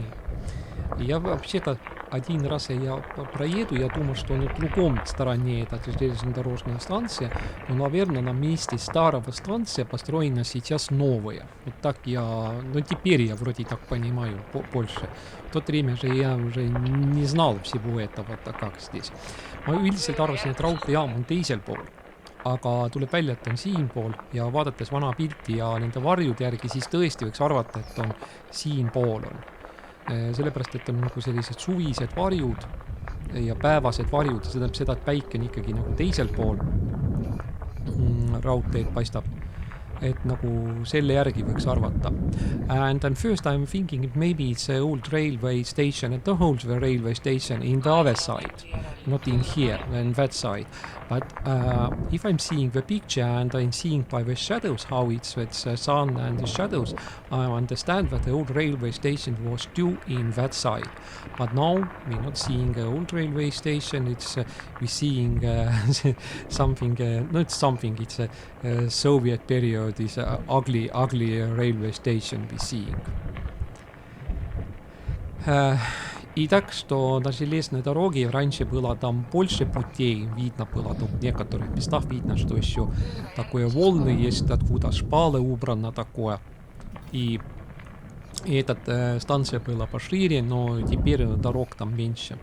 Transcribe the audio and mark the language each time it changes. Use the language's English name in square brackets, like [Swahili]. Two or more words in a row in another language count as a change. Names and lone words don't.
[Russian] И я вообще-то один раз я проеду, я думал, что на другом стороне эта железнодорожная станция, но, наверное, на месте старого станции построена сейчас новая. Вот так теперь я вроде так понимаю больше. В то время же я уже не знал всего этого, как здесь. [Estonian] Ma üldiselt arvasin, et raudteejaam on teisel pool. Aga tuleb välja, et on siinpool ja vaadates vana pilti ja nende varjude järgi, siis tõesti võiks arvata, et on siinpool on. Sellepärast, et on nagu sellised suvised varjud ja päevased varjud. See tähendab seda, et päike on ikkagi nagu teisel pool raudteed paistab. Et nagu selle järgi võiks arvata. [English] And then first I'm thinking that maybe it's an old railway station and the whole railway station in the other side, not in here and that side. But if I'm seeing the picture and I'm seeing by the shadows how it's the sun and the shadows, I understand that the old railway station was still in that side. But now we're not seeing an old railway station, we're seeing something, not something, it's a Soviet period. This ugly railway station we seeing. [Russian] И так, что на железной дороге раньше было там больше путей, видно было там в некоторых местах, видно, что еще такое волны есть, откуда шпалы убрано такое. И эта станция была пошире, но теперь дорог там меньше.